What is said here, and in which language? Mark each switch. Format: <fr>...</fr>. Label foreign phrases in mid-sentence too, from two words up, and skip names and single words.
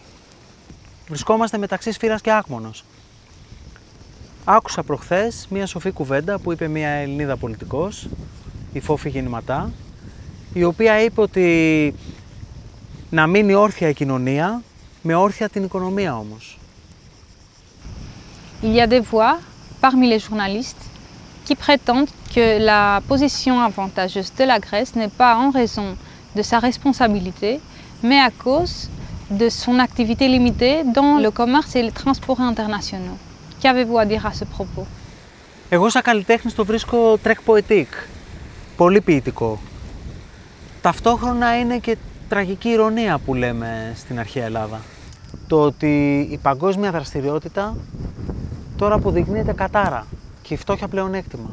<el>Βρισκόμαστε μεταξύ σφύρας και άκμονος. Άκουσα προχθές μία σοφή κουβέντα που είπε μία Ελληνίδα πολιτικός, η Φόφη Γεννηματά, η οποία είπε ότι να μείνει όρθια η κοινωνία, με όρθια την οικονομία όμως.</el> <fr>Il y a des voix parmi les journalistes qui prétendent que la position avantageuse de la Grèce n'est pas en raison de sa responsabilité, mais à cause de son activité limitée dans le commerce et les transports internationaux. Qu'avez-vous à dire à ce propos?</fr> <el>Εγώ σαν καλλιτέχνης το βρίσκω</el> <fr>trek poétique,</fr> <el>πολύ ποιητικό. Ταυτόχρονα είναι και τραγική ηρωνία που λέμε στην αρχαία Ελλάδα. Το ότι η παγκόσμια δραστηριότητα τώρα αποδεικνύεται κατάρα και η φτώχεια πλεονέκτημα.</el>